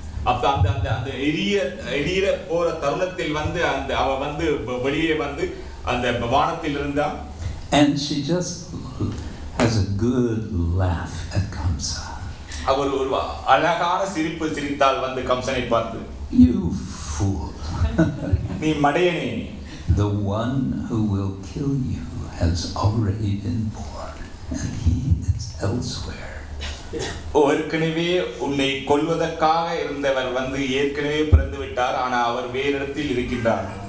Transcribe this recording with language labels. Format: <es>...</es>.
<ta>அப்ப அந்த எரிய போற தருணத்தில் வந்து அந்த அவ வந்து வெளியே வந்து அந்த வானத்தில் இருந்தா.</ta> <en>And she just has a good laugh at Kamsa.</en> <ta>அவர் ஒரு அழகான சிரிப்பு சிரித்தால் வந்து கம்சனை பார்த்து,</ta> <en>You fool.</en> <ta>நீ மடையனே.</ta> <en>The one who will kill you has already been born and he is elsewhere.</en> <ta>ஏற்கனவே உன்னை கொல்வதற்காக இருந்தவர் வந்து ஏற்கனவே பிறந்து விட்டார், ஆனா அவர் வேறு இடத்தில் இருக்கின்றார்.</ta>